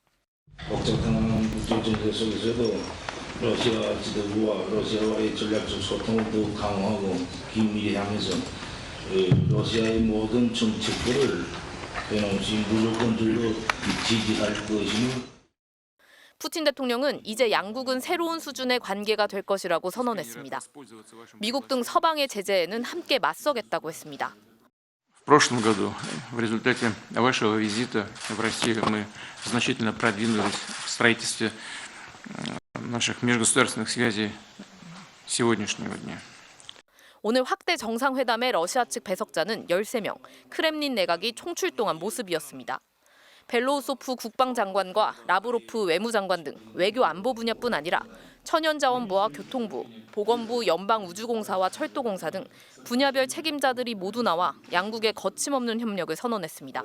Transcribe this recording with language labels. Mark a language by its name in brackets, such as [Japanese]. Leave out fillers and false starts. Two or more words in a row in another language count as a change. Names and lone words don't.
[Korean] 복잡한 국제전쟁 속에서도 러시아 지도부와 러시아와의 전략적 소통을 더욱 강화하고 긴밀히 하면서 러시아의 모든 정책들을 변함없이 무조건적으로 지지할 것이며. 푸틴 대통령은 이제 양국은 새로운 수준의 관계가 될 것이라고 선언했습니다. 미국 등 서방의 제재에는 함께 맞서겠다고 했습니다. [Russian] В прошлом году в результате вашего визита в Россию мы значительно продвинулись в строительстве наших межгосударственных связей сегодняшнего дня. [Korean] 오늘 확대 정상회담의 러시아 측 배석자는 13명, 크렘린 내각이 총출동한 모습이었습니다. 벨로우소프 국방장관과 라브로프 외무장관 등 외교 안보 분야뿐 아니라 천연자원부와 교통부, 보건부, 연방우주공사와 철도공사 등 분야별 책임자들이 모두 나와 양국의 거침없는 협력을 선언했습니다.